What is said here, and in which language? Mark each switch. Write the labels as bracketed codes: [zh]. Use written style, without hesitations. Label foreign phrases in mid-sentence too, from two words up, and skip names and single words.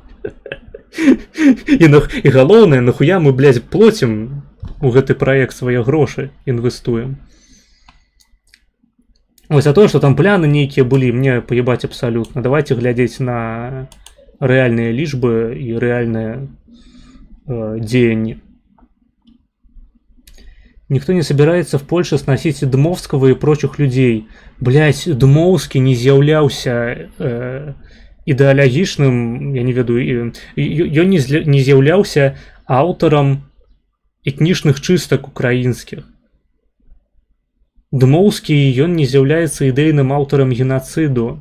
[be] І галоўнае, нахуя мы, блядь, плоцім у гэты праект свае грошы, інвестуем. Вось, а то, што там пляны нейкія былі, мне паебаць абсалютна. Давайте глядзець на рэальныя лічбы і рэальныя дзеянні. [ru] Никто не собирается в Польше сносить Дмовского и прочих людей. Блять, [be] Дмовский не з'яўляўся ідэалагічным, я не ведаю, ён не з'яўляўся аўтарам этнічных чыстак украінскіх. Дмоўскі, ён не з'яўляецца ідэйным аўтарам генацыду.